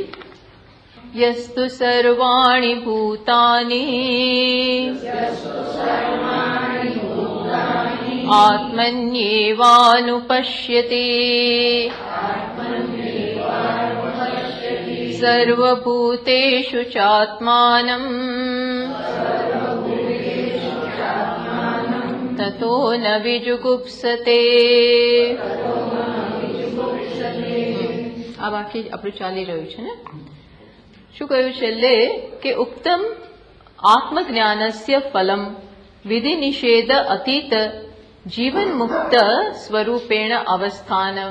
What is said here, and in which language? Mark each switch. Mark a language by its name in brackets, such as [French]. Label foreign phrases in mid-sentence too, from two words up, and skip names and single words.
[Sanskrit] यस्तु सर्वाणि भूतानि आत्मन्येवानुपश्यति सर्वभूतेषु चात्मानम् ततो न विजुगुप्सते। [Gujarati] આ બાકી આપણું ચાલી રહ્યું છે ને। શું કહ્યું છેલ્લે કે [Sanskrit] उक्तम आत्मज्ञानस्य फलम विधि निषेध अतीत जीवन मुक्त स्वरूपेण अवस्थानम।